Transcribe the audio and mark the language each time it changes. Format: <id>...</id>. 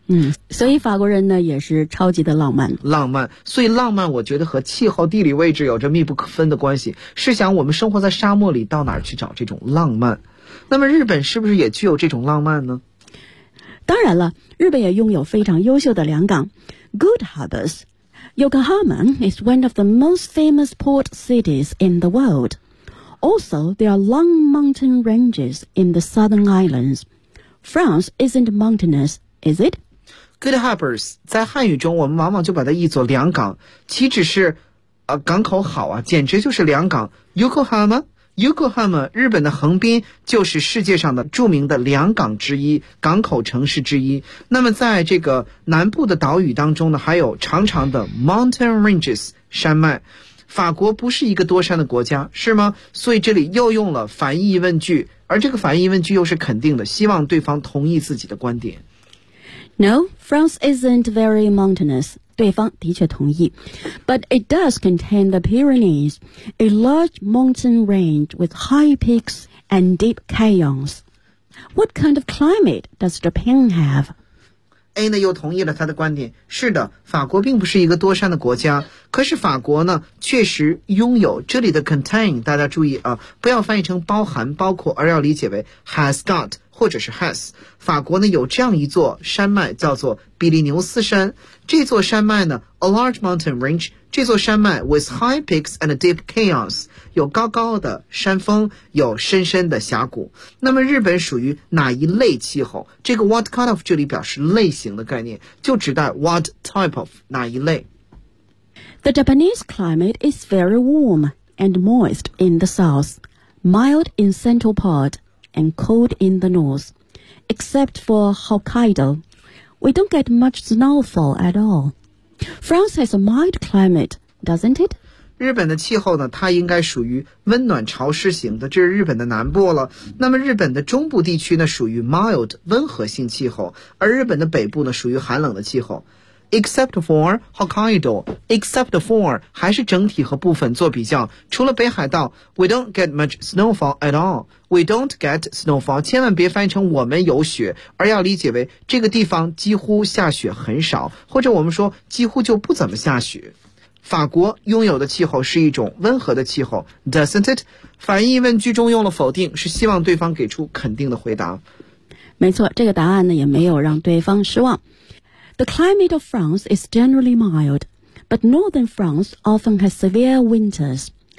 <zh>嗯，所以法国人呢也是超级的浪漫。浪漫，所以浪漫我觉得和气候地理位置有着密不可分的关系。试想我们生活在沙漠里，到哪儿去找这种浪漫？那么日本是不是也具有这种浪漫呢？当然了，日本也拥有非常优秀的良港</zh> <en>Good harbors. Yokohama is one of the most famous port cities in the world. Also, there are long mountain ranges in the southern islands. France isn't mountainous, is it? Good harbors,</en> <zh>在汉语中我们往往就把它译作良港，岂止是港口好啊，简直就是良港。Yokohama? Yokohama, 日本的横滨就是世界上的著名的良港之一，港口城市之一。那么在这个南部的岛屿当中呢，还有长长的</zh> <en>mountain ranges,</en> <zh>山脉。法国不是一个多山的国家是吗？所以这里又用了反义问句，而这个反义问句又是肯定的，希望对方同意自己的观点。</zh> <en>No, France isn't very mountainous.</en> <zh>对方的确同意</zh> <en>But it does contain the Pyrenees, a large mountain range with high peaks and deep canyons. What kind of climate does Japan have?</en> <zh>A 呢又同意了他的观点，是的，法国并不是一个多山的国家，可是法国呢确实拥有，这里的 contain 大家注意啊，不要翻译成包含包括，而要理解为</zh> <en>has got</en> <zh>或者是 has, 法国呢有这样一座山脉叫做比利牛斯山。这座山脉呢 ,</zh> <en>a large mountain range,</en> <zh>这座山脉</zh> <en>with high peaks and deep canyons,</en> <zh>有高高的山峰，有深深的峡谷。那么日本属于哪一类气候，这个</zh> <en>what kind of</en> <zh>这里表示类型的概念，就指代</zh> <en>what type of,</en> <zh>哪一类。</zh> <en>The Japanese climate is very warm and moist in the south, mild in central part,and cold in the north. Except for Hokkaido, we don't get much snowfall at all. France has a mild climate, doesn't it?</en> <zh>日本的气候呢，它应该属于温暖潮湿型的，这是日本的南部了。那么日本的中部地区呢，属于 mild, 温和性气候，而日本的北部呢，属于寒冷的气候。</zh> <en>except for Hokkaido, except for</en> <zh>还是整体和部分做比较，除了北海道</zh> <en>we don't get much snowfall at all, we don't get snowfall,</en> <zh>千万别翻译成我们有雪，而要理解为这个地方几乎下雪很少，或者我们说几乎就不怎么下雪。法国拥有的气候是一种温和的气候</zh> <en>doesn't it?</en> <zh>反义问句中用了否定，是希望对方给出肯定的回答。没错，这个答案呢也没有让对方失望。</zh> <en>The climate of France is generally mild, but northern France often has severe winters.</en>